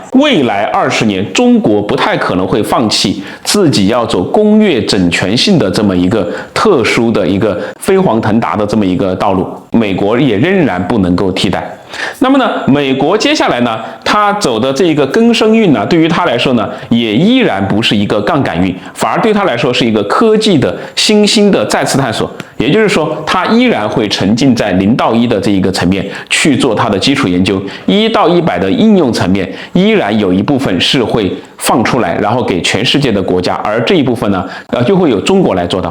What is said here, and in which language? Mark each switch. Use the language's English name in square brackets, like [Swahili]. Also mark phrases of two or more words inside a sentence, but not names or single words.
[Chinese] 未來20年，中國不太可能會放棄自己要走工業整全性的這麼一個特殊的一個飛黃騰達的這麼一個道路，美國也仍然不能夠替代。那麼呢，美國接下來呢，它走的這個庚申運呢，對於它來說呢，也依然不是一個槓桿運，反而對它來說是一個科技的新興的再次探索。也就是說，它依然會沉浸在0到1的這一個層面去做它的基礎研究，1到100的應用層面依然有一部分是會放出來，然後給全世界的国家，而這一部分呢，就会有中國來做到。